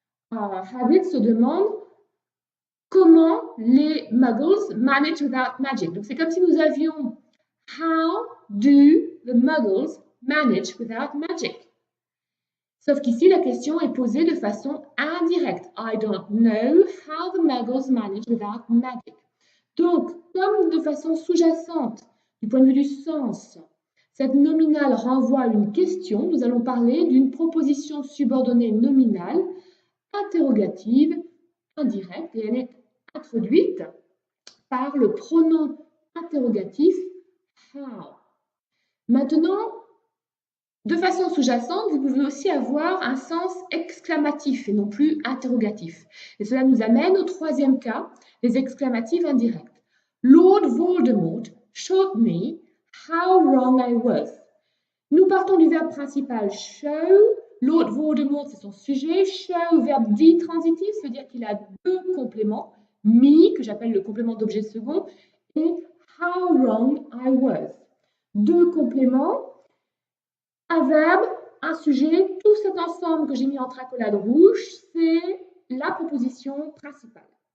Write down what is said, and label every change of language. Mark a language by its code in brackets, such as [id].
[fr] Hagrid se demande comment les Muggles manage without magic. [en] Donc c'est comme si nous avions How do the Muggles manage without magic? [fr] Sauf qu'ici, la question est posée de façon indirecte. [en] I don't know how the Muggles manage without magic. [fr] Donc, comme de façon sous-jacente, du point de vue du sens, cette nominale renvoie à une question, nous allons parler d'une proposition subordonnée nominale, interrogative, indirecte, et elle est introduite par le pronom interrogatif how. Maintenant, de façon sous-jacente, vous pouvez aussi avoir un sens exclamatif et non plus interrogatif. Et cela nous amène au troisième cas, les exclamatifs indirects. [en] Lord Voldemort showed me how wrong I was. [fr] Nous partons du verbe principal show. Lord Voldemort, c'est son sujet. Show, verbe dit transitif, ça veut dire qu'il a deux compléments. Me, que j'appelle le complément d'objet second, et how wrong I was. Deux compléments, un verbe, un sujet, tout cet ensemble que j'ai mis entre accolades rouges, c'est la proposition principale.